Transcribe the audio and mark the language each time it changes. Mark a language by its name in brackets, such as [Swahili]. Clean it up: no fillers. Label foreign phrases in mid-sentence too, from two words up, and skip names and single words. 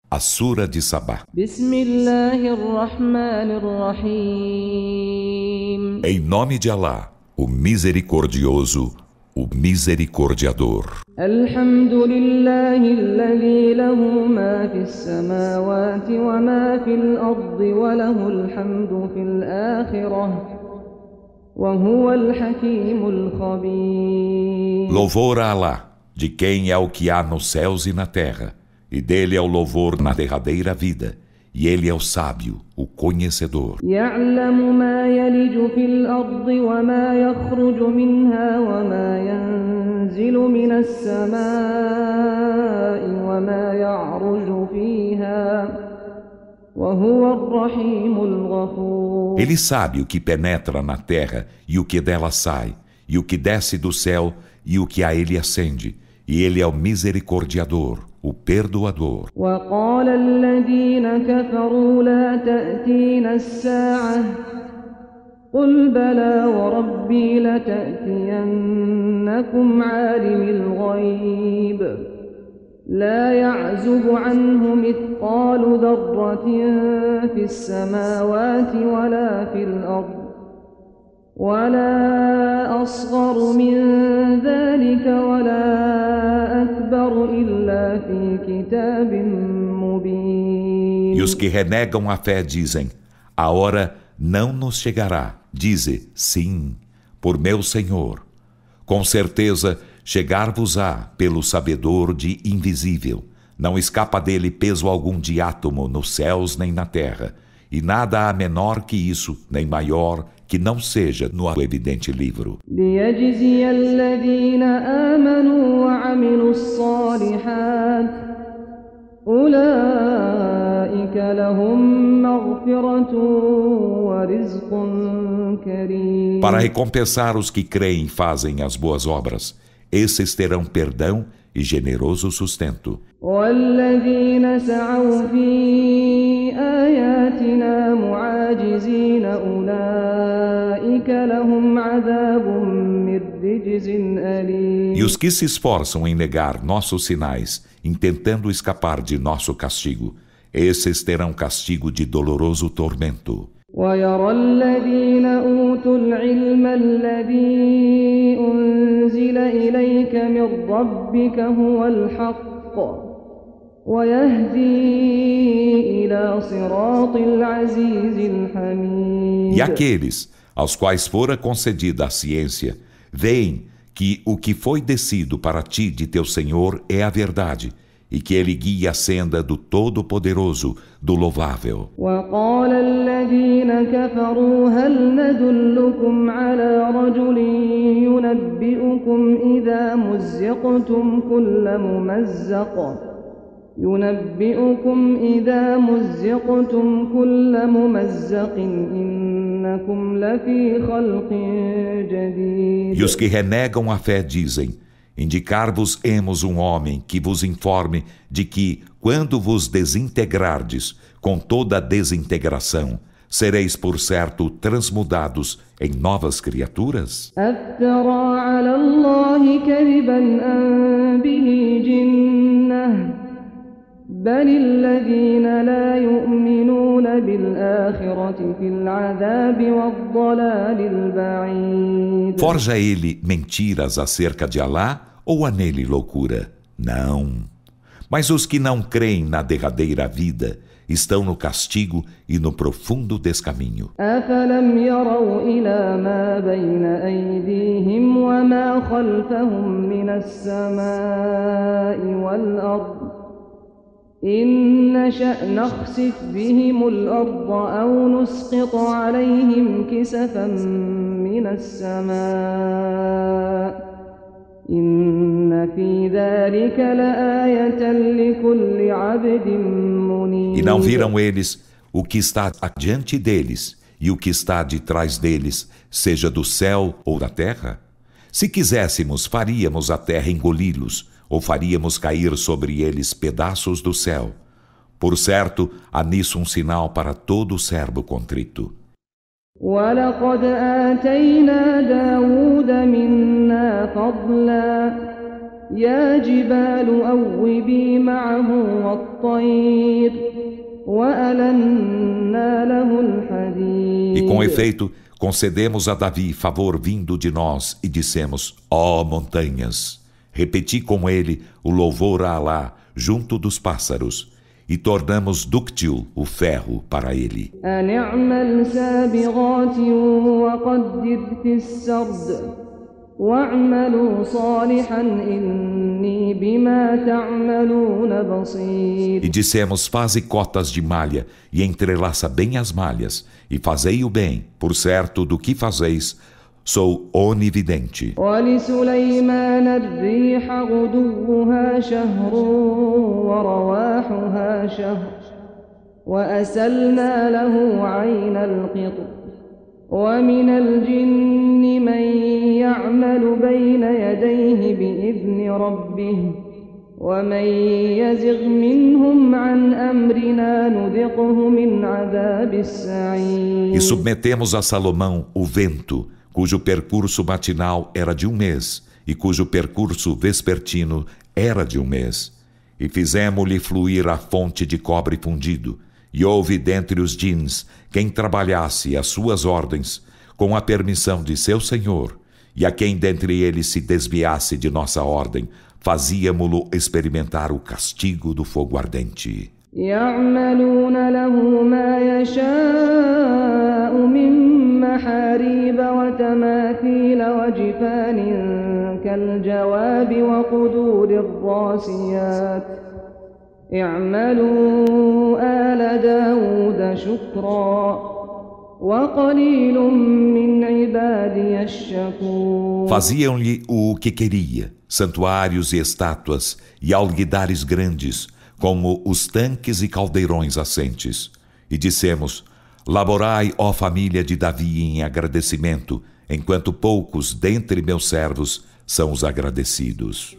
[Portuguese] A Sura de Sabá. [Arabic] بسم الله الرحمن الرحيم. [Portuguese] Em nome de Alá, o Misericordioso, o Misericordiador. [Arabic] الحمد لله الذي له ما في السماوات وما في الأرض وله الحمد في الآخرة وهو الحكيم الخبير. [Portuguese] Louvor a Alá, de quem é o que há nos céus e na terra, e dele é o louvor na derradeira vida, e ele é o sábio, o conhecedor. [Arabic] يعلم ما يلج في الأرض وما يخرج منها وما ينزل من السماء وما يعرج فيها وهو الرحيم الغفور. [Portuguese] Ele sabe o que penetra na terra e o que dela sai, e o que desce do céu e o que a ele ascende, e ele é o misericordiador, o perdoador. [Arabic] وقال الذين كفروا لا تأتينا الساعة قل بلى وربي لتأتينكم عالم الغيب لا يعزب عنه مثقال ذرة في السماوات ولا في الأرض ولا أصغر من ذلك ولا أكبر إلا في كتاب مبين. [Portuguese] E os que renegam a fé dizem: a hora não nos chegará. Dize: sim, por meu Senhor. Com certeza chegar-vos-á pelo sabedor de invisível. Não escapa dele peso algum de átomo nos céus nem na terra, e nada há menor que isso, nem maior que não seja no evidente livro. [Arabic] ليجزي الذين آمنوا وعملوا الصالحات أولئك لهم مغفرة ورزق كريم. [Portuguese] Para recompensar os que creem e fazem as boas obras, esses terão perdão e generoso sustento. [Arabic] والذين سعوا في آياتنا معاجزين أولئك لهم عذاب من رجز أليم. [Portuguese] E os que se esforçam em negar nossos sinais, intentando escapar de nosso castigo, esses terão castigo de doloroso tormento. [Arabic] ويرى الذين أوتوا العلم الذي أنزل إليك من ربك هو الحق ويهدي إلى صراط العزيز الحميد. [Portuguese] E aqueles aos quais fora concedida a ciência, veem que o que foi descido para ti de teu Senhor é a verdade, e que ele guia a senda do Todo-Poderoso, do Louvável. [Arabic] وقال الذين كفروا هل ندلكم على رجل ينبئكم إذا مزقتم كل ممزق إنكم لفي خلق جديد. [Portuguese] E os que renegam a fé dizem: indicar-vos-emos um homem que vos informe de que, quando vos desintegrardes com toda a desintegração, sereis por certo transmudados em novas criaturas? [Arabic] أفترى على الله كذبا أم به جنة بل الذين لا يؤمنون بالآخرة في العذاب والضلال البعيد. [Portuguese] Forja ele mentiras acerca de Alá ou há nele loucura? Não. Mas os que não creem na derradeira vida estão no castigo e no profundo descaminho. [Arabic] أفلم يروا إلى ما بين أيديهم وما خلفهم من السماء والأرض إن نشأ نخسف بهم الأرض أو نسقط عليهم كسفا من السماء إن في ذلك لآية لكل عبد منيب. [Portuguese] E não viram eles o que está adiante deles e o que está de trás deles, seja do céu ou da terra? Se quiséssemos, faríamos a terra engoli-los, ou faríamos cair sobre eles pedaços do céu. Por certo, há nisso um sinal para todo servo contrito. [Arabic] وَلَقَدْ آتَيْنَا دَاوُودَ مِنَّا فَضْلًا يا جبال أوبي معه والطير وألنا له [Portuguese] E com [Arabic] الحديد. [Portuguese] efeito, concedemos a Davi favor vindo de nós e dissemos: ó montanhas, repeti com ele o louvor a Alá junto dos pássaros e tornamos dúctil o ferro para ele. [Arabic] أن اعمل سابغات وقدر في السرد واعملوا صالحا إني بما تعملون بصير. [Portuguese] E dissemos: faze cotas de malha e entrelaça bem as malhas e fazei o bem, por certo do que fazeis, sou onividente. [Arabic] ولسليمان الريح غدوها شهر ورواحها شهر وأسلنا له عين القطر ومن الجن من يعمل بين يديه بإذن ربه ومن يزغ منهم عن أمرنا نذقه من عذاب [Portuguese] E [Arabic] السعير. [Portuguese] submetemos a Salomão o vento, cujo percurso matinal era de 1 mês e cujo percurso vespertino era de 1 mês. E fizemos-lhe fluir a fonte de cobre fundido. E houve dentre os djinns quem trabalhasse às suas ordens, com a permissão de seu Senhor, e a quem dentre eles se desviasse de nossa ordem, fazíamo-lo experimentar o castigo do fogo ardente. [Arabic] يعملون له ما يشاء من محاريب وتماثيل وجفان كالجواب وقدور الراسيات اعملوا آل داود شكرا وقليل من عبادي الشكور. [Portuguese] Faziam-lhe o que queria, santuários e estátuas, e alguidares grandes, como os tanques e caldeirões assentes. E dissemos: laborai, ó família de Davi, em agradecimento, enquanto poucos dentre meus servos são os agradecidos.